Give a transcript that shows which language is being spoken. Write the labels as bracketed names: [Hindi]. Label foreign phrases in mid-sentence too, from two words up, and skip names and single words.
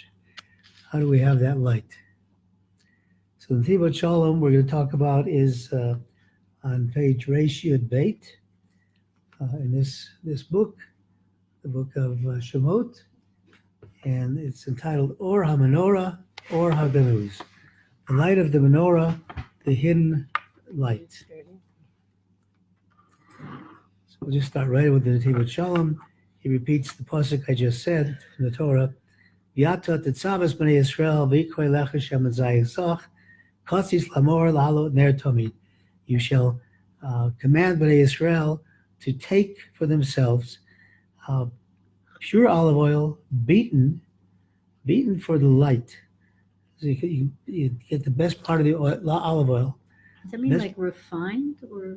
[English] How do we have that light? So the Nativot Shalom we're going to talk about is on page [Hebrew] ריש יוד בית [English] in this book, the book of Shemot, and it's entitled Or HaMenorah, Or HaGanuz, the light of the Menorah, the hidden light. So we'll just start right with the Nativot Shalom. He repeats the pasuk I just said from the Torah. [Hebrew] ואתה תצוה את בני ישראל ויקחו אליך שמן זית זך כתית למאור להעלות נר תמיד. [English] You shall command [Hebrew] bnei Yisrael [English] to take for themselves pure olive oil, beaten for the light. So you get the best part of the olive oil. Does that mean like refined or?